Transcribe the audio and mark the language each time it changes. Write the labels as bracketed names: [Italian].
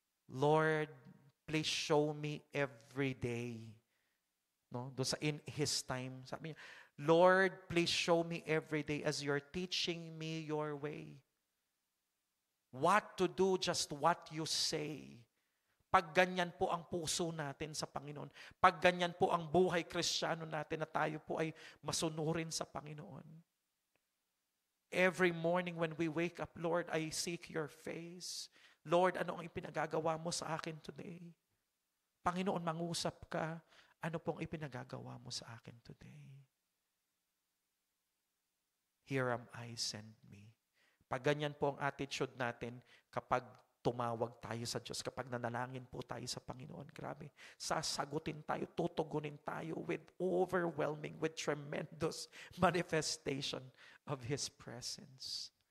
[English] Lord, please show me every day. No? [Filipino] Doon sa [English] in His time, [Filipino] sabi niya, [English] Lord, please show me every day as you're teaching me your way. What to do, just what you say. [Filipino] Pag ganyan po ang puso natin sa Panginoon, pag ganyan po ang buhay Kristiyano natin na tayo po ay masunurin sa Panginoon. [English] Every morning when we wake up, Lord, I seek your face. [Filipino] Lord, ano ang ipinagagawa mo sa akin today? Panginoon, mangusap ka. Ano pong ipinagagawa mo sa akin today? [English] Here am I, send me. [Filipino] Pag ganyan po ang attitude natin, kapag tumawag tayo sa Diyos, kapag nanalangin po tayo sa Panginoon, grabe, sasagutin tayo, tutugunin tayo [English] with overwhelming, with tremendous manifestation of His presence.